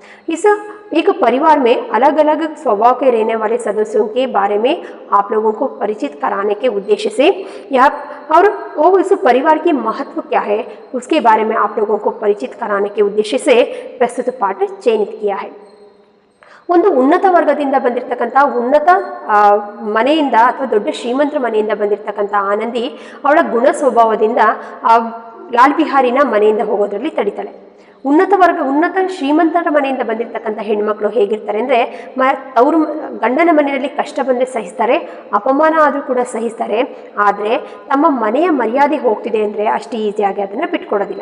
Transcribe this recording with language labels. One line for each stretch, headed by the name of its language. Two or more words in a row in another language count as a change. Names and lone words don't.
Hindi: इस एक परिवार में अलग अलग स्वभाव के रहने वाले सदस्यों के बारे में आप लोगों को परिचित कराने के उद्देश्य से यह, और वो इस परिवार की महत्व क्या है उसके बारे में आप लोगों को परिचित कराने के उद्देश्य से प्रस्तुत पाठ चयनित किया है।
Kannada: ಒಂದು ಉನ್ನತ ವರ್ಗದಿಂದ ಬಂದಿರತಕ್ಕಂಥ ಉನ್ನತ ಮನೆಯಿಂದ ಅಥವಾ ದೊಡ್ಡ ಶ್ರೀಮಂತರ ಮನೆಯಿಂದ ಬಂದಿರತಕ್ಕಂಥ ಆನಂದಿ ಅವಳ ಗುಣ ಸ್ವಭಾವದಿಂದ ಲಾಲ್ ಬಿಹಾರಿನ ಮನೆಯಿಂದ ಹೋಗೋದ್ರಲ್ಲಿ ತಡಿತಾಳೆ. ಉನ್ನತ ಶ್ರೀಮಂತರ ಮನೆಯಿಂದ ಬಂದಿರತಕ್ಕಂಥ ಹೆಣ್ಮಕ್ಳು ಹೇಗಿರ್ತಾರೆ ಅಂದರೆ ಅವರು ಗಂಡನ ಮನೆಯಲ್ಲಿ ಕಷ್ಟ ಬಂದರೆ ಸಹಿಸ್ತಾರೆ, ಅಪಮಾನ ಆದರೂ ಕೂಡ ಸಹಿಸ್ತಾರೆ, ಆದರೆ ತಮ್ಮ ಮನೆಯ ಮರ್ಯಾದೆ ಹೋಗ್ತಿದೆ ಅಂದರೆ ಅಷ್ಟು ಈಸಿಯಾಗಿ ಅದನ್ನು ಬಿಟ್ಕೊಡೋದಿಲ್ಲ.